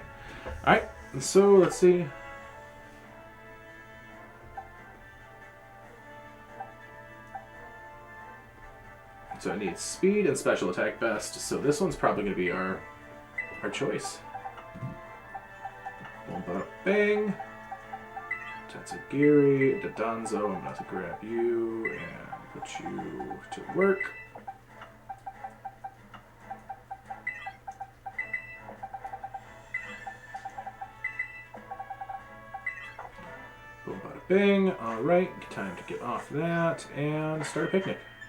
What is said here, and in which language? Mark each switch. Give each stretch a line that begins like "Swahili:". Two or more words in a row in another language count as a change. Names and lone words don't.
English: Alright, so let's see. So I need speed and special attack best. So this one's probably going to be our choice. Boom, bada, bang. Tatsugiri, Dodonzo. I'm going to grab you and put you to work. Boom, bada, bang. All right, time to get off that and start a picnic.